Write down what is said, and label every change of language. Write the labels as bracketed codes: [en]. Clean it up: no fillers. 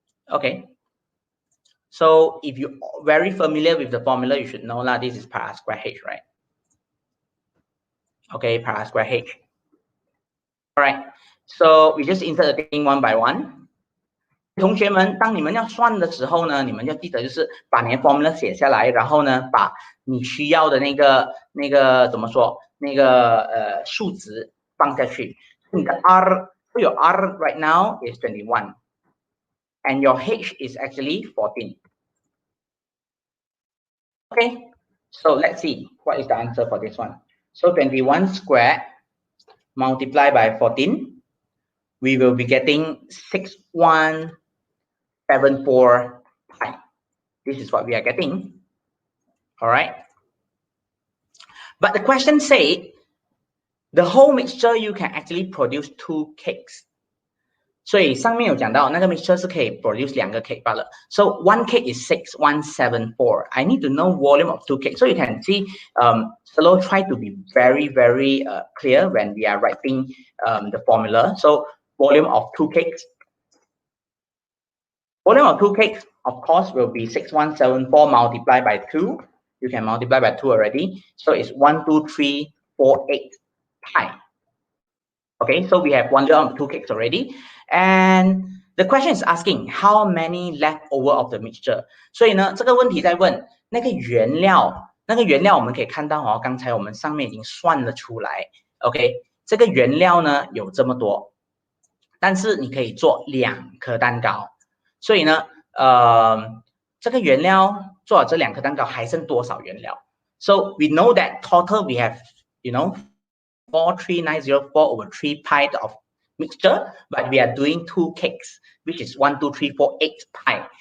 [en] Okay. So if you're very familiar with the formula, you should know this is pi r squared h, right? Okay, pi r squared h. All right. So we just insert the thing one by one. [zh] 同学们，当你们要算的时候呢，你们要记得就是把你的 formula 写下来，然后呢，把你需要的那个怎么说，数值放下去。 [en] 你的 R， so your R right now is 21, and your H is actually 14. Okay, so let's see what is the answer for this one. So 21 squared multiplied by 14, we will be getting 6174 pi. This is what we are getting. All right. But the question say the whole mixture you can actually produce 2 cakes. [zh] 所以上面有讲到那个 mixture 是可以 produce 2个 cake 罢了。 [en] So 1 cake is 6174. I need to know volume of 2 cakes. So you can see, Solo try to be very clear when we are writing the formula. So volume of 2 cakes. Volume of 2 cakes, of course, will be 6174 multiplied by 2. You can multiply by 2 already. So it's 12348 pi. Okay, so we have volume of 2 cakes already. And the question is asking how many left over of the mixture. [zh] 所以呢，这个问题在问那个原料我们可以看到哦，刚才我们上面已经算了出来。 OK， 这个原料呢有这么多，但是你可以做2颗蛋糕。所以呢，这个原料做了这2颗蛋糕还剩多少原料 [en] ？So we know that total we have, 43904 over 3 pi of mixture, but we are doing 2 cakes, which is 12348 pi.